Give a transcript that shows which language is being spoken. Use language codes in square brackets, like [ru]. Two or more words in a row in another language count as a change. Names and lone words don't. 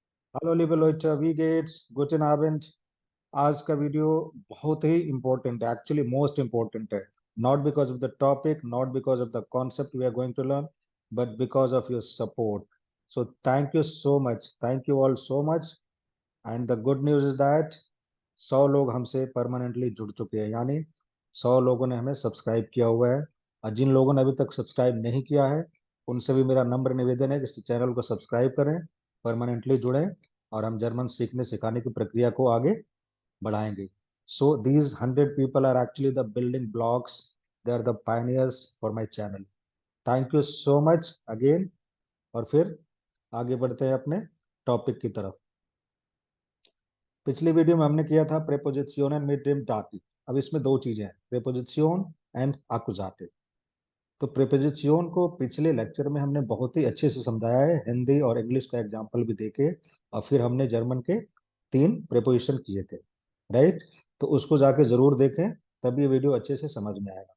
[de] हेलो liebe Leute, wie geht's? Guten Abend. [hi] आज का वीडियो बहुत ही इम्पोर्टेंट है, [en] actually most important [hi] है. [en] not because of the topic, not because of the concept we are going to learn, but because of your support. so thank you so much, thank you all so much. and the good news is that [hi] 100 लोग हमसे परमानेंटली जुड़ चुके हैं, यानी 100 लोगों ने हमें सब्सक्राइब किया हुआ है. और जिन लोगों ने अभी तक सब्सक्राइब नहीं किया है, उनसे भी मेरा नम्र निवेदन है कि इस चैनल को सब्सक्राइब करें, परमानेंटली जुड़ें, और हम जर्मन सीखने सिखाने की प्रक्रिया को आगे बढ़ाएंगे. [en] so these 100 people are actually the building blocks. they are the pioneers for my channel. thank you so much again. [hi] और फिर आगे बढ़ते हैं अपने टॉपिक की तरफ. पिछली वीडियो में हमने किया था प्रेपोजिशियोन [de] mit dem Dativ. [hi] अब इसमें दो चीजें हैं, प्रेपोजिशियोन एंड आकुजाटिव. तो प्रेपोजिशियोन को पिछले लेक्चर में हमने बहुत ही अच्छे से समझाया है, हिंदी और इंग्लिश का एग्जाम्पल भी देके. और फिर हमने जर्मन के 3 प्रेपोजिशन किए थे, राइट. तो उसको जाके जरूर देखें, तब ये वीडियो अच्छे से समझ में आएगा.